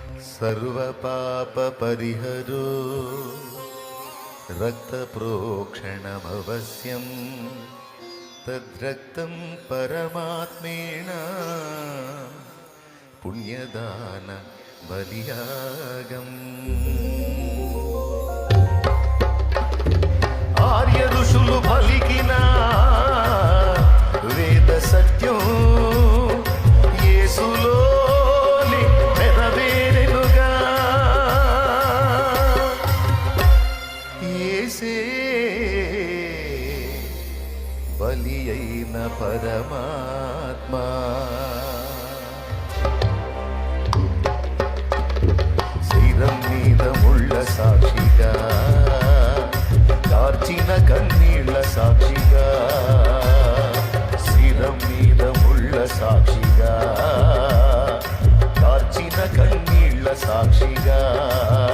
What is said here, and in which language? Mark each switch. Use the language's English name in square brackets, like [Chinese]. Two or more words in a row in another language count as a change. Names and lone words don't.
[Sanskrit] सर्वपापपरिहरो रक्तप्रोक्षणमवश्यं तद्रक्तं परमात्मेन [Telugu] పుణ్యదాన బలియాగమ్ ఆర్య ఋషులు పలికిన వేద सत्యం యేసులోని నెరవేరెనుగా యేసే బలి అయిన పరమాత్మ శరీరం మీద ముళ్ళ సాక్షిగా కార్చిన కన్నీళ్ళ సాక్షిగా శరీరం మీద ముళ్ళ సాక్షిగా కార్చిన కన్నీళ్ళ సాక్షిగా